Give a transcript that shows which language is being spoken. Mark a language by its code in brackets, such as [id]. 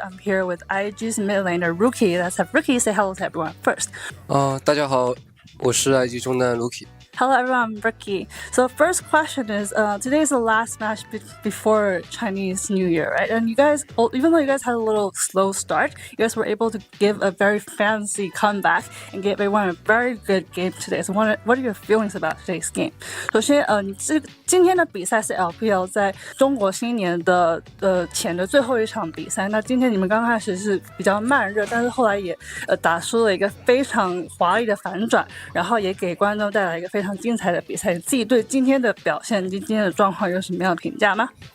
[en] I'm here with IG's mid laner Rookie. Let's have Rookie say hello to everyone first. [zh] 大家好，我是 IG 中单 Rookie。 [en] Hello everyone, I'm Rookie. So first question is, today is the last match before Chinese New Year, right? And you guys, even though you guys had a little slow start, you guys were able to give a very fancy comeback and give everyone a very good game today. So what are your feelings about today's game? [zh] 首先，今天的比赛是 LPL 在中国新年的前的最后一场比赛。那今天你们刚开始是比较慢热，但是后来也打出了一个非常华丽的反转，然后也给观众带来一个非常精彩的比赛。你自己对今天的表现、今天的状况有什么样的评价吗？